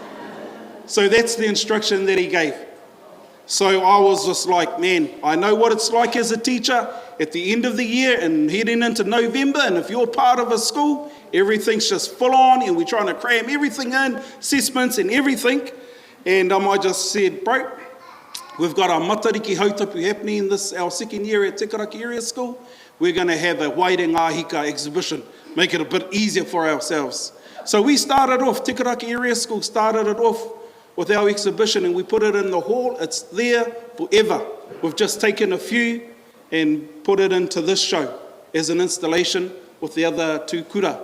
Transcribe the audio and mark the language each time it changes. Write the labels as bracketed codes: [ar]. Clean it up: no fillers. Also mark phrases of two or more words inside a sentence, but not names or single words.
[en] So that's the instruction that he gave. So I was just like, man, I know what it's like as a teacher at the end of the year and heading into November, and if you're part of a school, everything's just full on and we're trying to cram everything in, assessments and everything. And I just said, bro, we've got our [mi] matariki hautapu [en] happening in this, our second year at Te Karaki Area School. We're going to have a Waerenga-a-Hika exhibition, make it a bit easier for ourselves. So we started off, Te Karaki Area School started it off with our exhibition, and we put it in the hall. It's there forever. We've just taken a few and put it into this show as an installation with the other 2 kura.